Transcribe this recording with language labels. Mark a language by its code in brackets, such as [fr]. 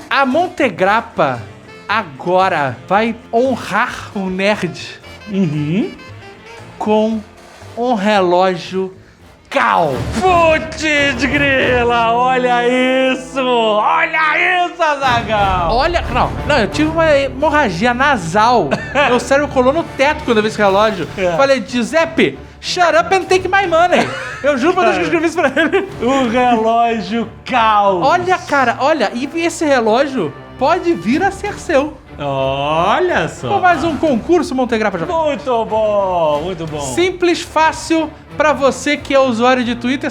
[pt] A Montegrappa agora vai honrar o nerd com um relógio Caos. Putz grila, olha isso! Olha isso, Azaghal! Olha, não, eu tive uma hemorragia nasal. Meu cérebro colou no teto quando eu vi esse relógio. Falei, [en] Giuseppe, shut up and take my money. [pt] Eu juro pra Deus que eu escrevi isso pra ele. O relógio Caos. Olha, cara, olha, e esse relógio pode vir a ser seu. Olha só. Com mais um concurso Montegrappa Jovem. Muito bom, muito bom. Simples, fácil, pra você que é usuário de Twitter.